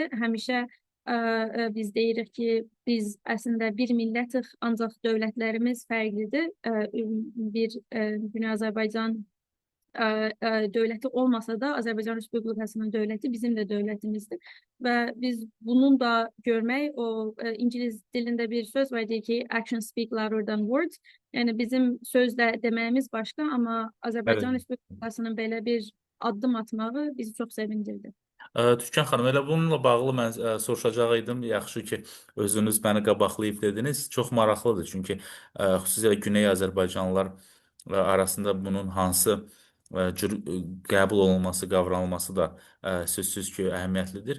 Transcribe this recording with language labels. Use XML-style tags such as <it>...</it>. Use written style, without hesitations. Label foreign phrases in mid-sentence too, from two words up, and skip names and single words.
<az>Həmişə biz deyirik ki, biz əslində bir millətik, ancaq dövlətlərimiz fərqlidir. Bir Güney Azərbaycan dövləti olmasa da Azərbaycan Respublikasının dövləti bizim də dövlətimizdir. Və biz bunun da görmək, o İngilis dilində bir söz var deyir ki,</az> <en>actions speak louder than words.</en> <az>Yəni bizim sözlə deməyimiz başqa, amma Azərbaycan Bəli. Respublikasının belə bir addım atmağı bizi çox sevindirdi. Türkan xanım, elə bununla bağlı mən soruşacaq idim. Yaxşı ki, özünüz məni qabaqlayıb dediniz. Çox maraqlıdır, çünki xüsusilə Güney Azərbaycanlılar arasında bunun hansı qəbul olunması, qavranılması da sözsüz ki, əhəmiyyətlidir.</az>